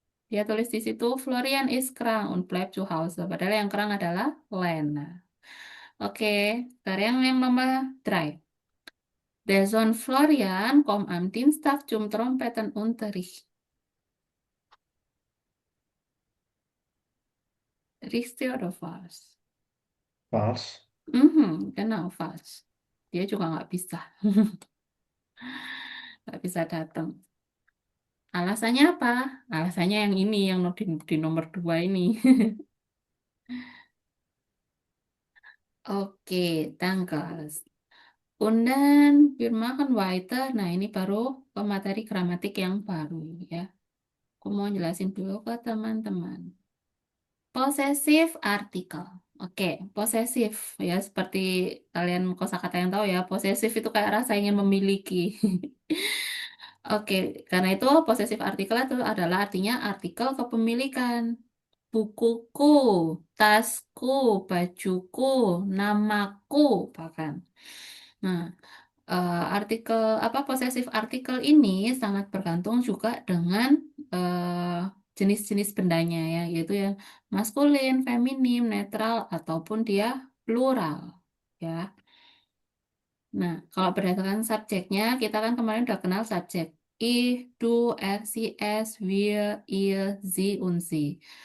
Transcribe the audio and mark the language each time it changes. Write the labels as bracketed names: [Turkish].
[Indonesian] Dia tulis di situ [German] Florian ist krank und bleibt zu Hause. [Indonesian] Padahal yang kerang adalah Lena. Oke, sekarang yang nomor 3. [German] Der Sohn Florian kommt am Dienstag zum Trompetenunterricht. Richtig oder falsch? [English] False. [German] Genau, falsch. [Indonesian] Dia juga nggak bisa. Nggak bisa datang. Alasannya apa? Alasannya yang ini, yang di nomor 2 ini. Oke, tanggal. [German] Und dann wir machen weiter. [Indonesian] Nah, ini baru materi gramatik yang baru ya. Aku mau jelasin dulu ke teman-teman. Possessive article. Oke, posesif ya seperti kalian kosakata yang tahu ya, posesif itu kayak rasa ingin memiliki. Oke, karena itu possessive article itu adalah artinya artikel kepemilikan. Bukuku, tasku, bajuku, namaku bahkan. Nah, artikel apa possessive article ini sangat bergantung juga dengan jenis-jenis bendanya ya, yaitu yang maskulin, feminim, netral ataupun dia plural ya. Nah, kalau berdasarkan subjeknya, kita kan kemarin udah kenal subjek. [German] Ich, du, er, sie, es, wir, ihr, sie, und sie.